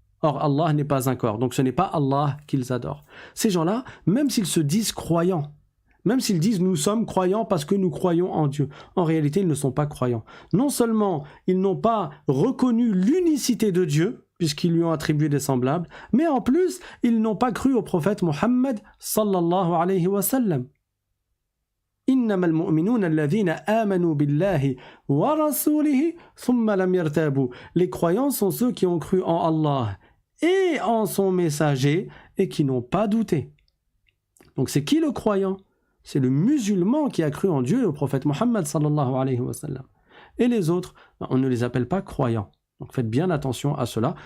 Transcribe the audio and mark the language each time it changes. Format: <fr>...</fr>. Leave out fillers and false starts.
<fr>Or, Allah n'est pas un corps, donc ce n'est pas Allah qu'ils adorent. Ces gens-là, même s'ils se disent croyants, même s'ils disent « nous sommes croyants parce que nous croyons en Dieu », en réalité, ils ne sont pas croyants. Non seulement ils n'ont pas reconnu l'unicité de Dieu, puisqu'ils lui ont attribué des semblables, mais en plus, ils n'ont pas cru au prophète Mohammed sallallahu alayhi wa sallam.</fr> <ar>إنما المؤمنون الذين آمنوا بالله ورسوله ثم لم يرتابوا.</ar> <fr>Les croyants sont ceux qui ont cru en Allah et en son messager et qui n'ont pas douté. Donc c'est qui le croyant ? C'est le musulman qui a cru en Dieu et au prophète Mohammed sallallahu alayhi wa sallam. Et les autres, on ne les appelle pas croyants. Donc faites bien attention à cela.</fr>